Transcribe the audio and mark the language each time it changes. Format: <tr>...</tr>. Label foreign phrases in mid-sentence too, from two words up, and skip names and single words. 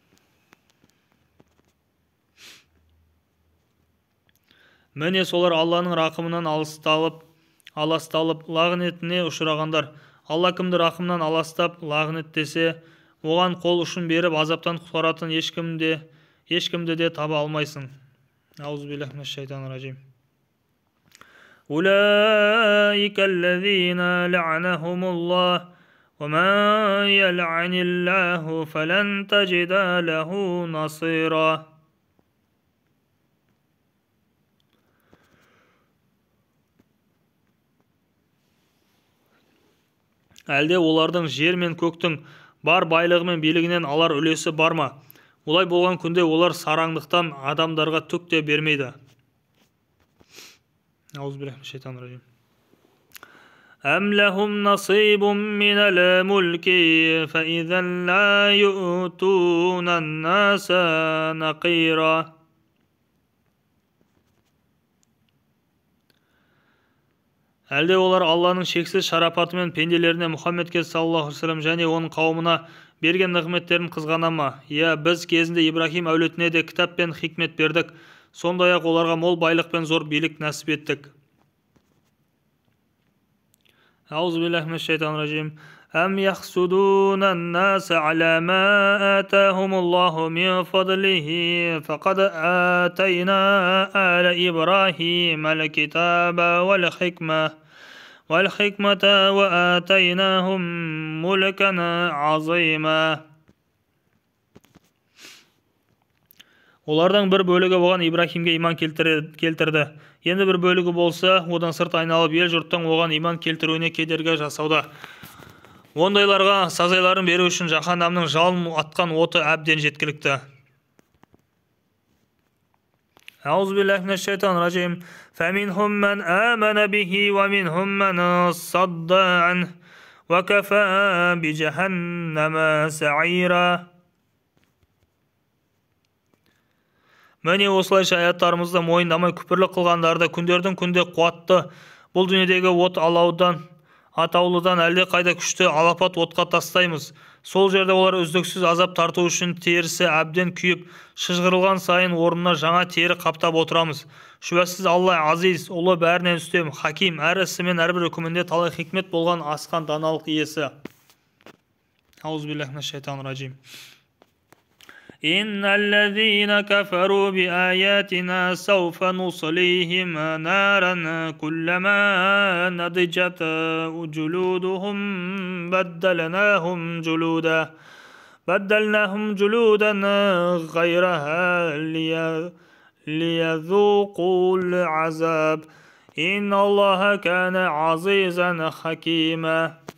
<kk>Міне солар Алланың рақымынан аласталып, лағнетіне ұшырағандар. Алла кімді рақымнан аластап, лағнеттесе, оған қол ұшын беріп, азаптан құтқаратын ешкімді де таба алмайсың.</kk> <ar>أعوذ بالله من الشيطان الرجيم. أولئك الذين لعنهم الله ومن يلعن الله فلن تجد له نصيرا.</ar> <kk>Әлде олардың жер мен көктің бар байлығы мен билігінен алар үлесі бар ма? Олай болған күнде олар сараңдықтан адамдарға түк те бермейді.</kk> <ar>أعوذ بالله من الشيطان الرجيم. أم لهم نصيب من الملك فإذا لا يؤتون الناس نقيرا.</ar> <kk>Әлде олар Алланың шексіз шарапаты мен пенделеріне Мұхаммедке</kk> <ar>صلى الله عليه وسلم</ar> <kk>және оның қауымына берген нығметтерін қызғана ма? Иә, біз кезінде Ибрахим әулетіне де кітап пен хикмет бердік, сондай-ақ оларға мол байлық пен зор билік нәсіп еттік.</kk> <ar>أعوذ بالله من الشيطان الرجيم. أم يحسدون الناس على ما آتاهم الله من فضله فقد آتينا آل إبراهيم الكتاب والحكمة وآتيناهم ملكا عظيما.</ar> <kk>Олардан бір бөлігі оған Ибрахимге иман келтірді. Енді бір бөлігі болса, одан сырт айналып ел жұрттың оған иман келтіруіне кедергі жасауда. Ондайларға сазайларын беру үшін жаһаннамның жалын атқан оты әбден жеткілікті.</kk> <ar>أعوذ بالله من الشيطان الرجيم. فَمِنْهُمْ مَنْ آمَنَ بِهِ وَمِنْهُمْ مَنْ صَدَّ عَنْهُ وَكَفَى بِجَهَنَّمَ سَعِيرًا.</ar> <kk>Міне осылайша аяттарымызды мойындамай күпірлік қылғандарды күндердің күнде қуатты бұл дүниедегі от атаулыдан әлде қайда күшті алапат отқа тастаймыз. Сол жерде олар үздіксіз азап тарту үшін терісі әбден күйіп, шыжғырылған сайын орнына жаңа тері қаптап отырамыз. Шүбәсіз Алла азиз, ұлы, бәрінен үстем, хаким, әр ісі мен әрбір үкімінде талай хикмет болған асқан даналық иесі.</kk> <ar>أعوذ بالله من الشيطان الرجيم. إن الذين كفروا بآياتنا سوف نصليهم نارا كلما نضجت جلودهم بدلناهم جلودا غيرها ليذوقوا العذاب إن الله كان عزيزا حكيما.</ar>